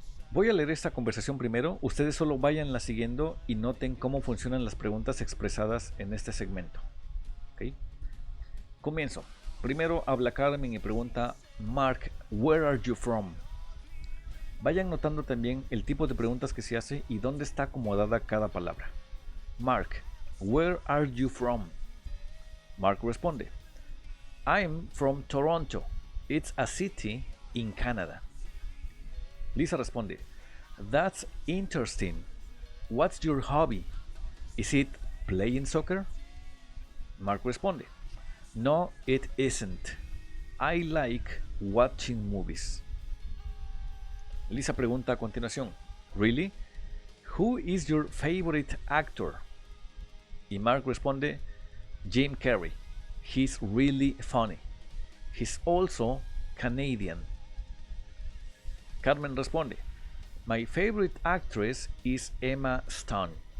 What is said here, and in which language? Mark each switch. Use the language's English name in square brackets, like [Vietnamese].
[Spanish] Voy a leer esta conversación primero, ustedes solo váyanla siguiendo y noten cómo funcionan las preguntas expresadas en este segmento. ¿Okay? Comienzo. Primero habla Carmen y pregunta, Mark, [English] where are you from? [Spanish] Vayan notando también el tipo de preguntas que se hace y dónde está acomodada cada palabra. [English] Mark, where are you from? Mark [Spanish] responde, [English] I'm from Toronto. It's a city in Canada. Lisa [Spanish] responde, [English] that's interesting. What's your hobby? Is it playing soccer? Mark [Spanish] responde, [English] no, it isn't. I like watching movies. [Spanish] Lisa pregunta a continuación, [English] really? Who is your favorite actor? [Spanish] Y Mark responde, [English] Jim Carrey. He's really funny. He's also Canadian. Carmen [Spanish] responde, [English] my favorite actress is Emma Stone.